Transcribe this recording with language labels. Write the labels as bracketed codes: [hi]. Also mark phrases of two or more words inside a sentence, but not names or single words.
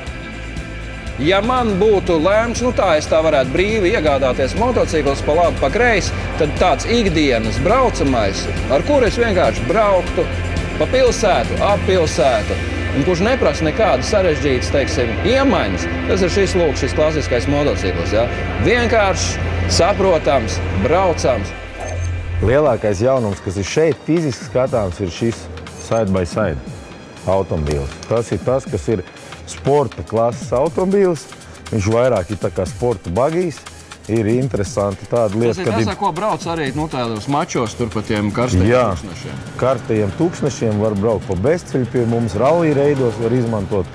[lv] Ja man būtu lēmts, es tā varētu brīvi iegādāties motociklus pa labi, pa kreisi, tad tāds ikdienas braucamais, ar kuru es vienkārši brauktu pa pilsētu, ap pilsētu, un kurš neprasa nekādas sarežģītas, iemaņas, tas ir šis klasiskais motocikls. Ja? Vienkārši saprotams, braucams. Lielākais jaunums, kas ir šeit fiziski skatāms, ir šis side-by-side automobīls. Tas ir tas, kas ir sporta klases automobīls. Viņš vairāk ir tā kā sporta bagijs. Ir interesanti tāda lieta, kad ir... Tas ir tas, ko brauc arī tādos mačos tur pa tiem karstajiem tūkstnešiem. Jā, karstajiem tūkstnešiem var braukt pa bezceļu pie mums, rallija reidos var izmantot.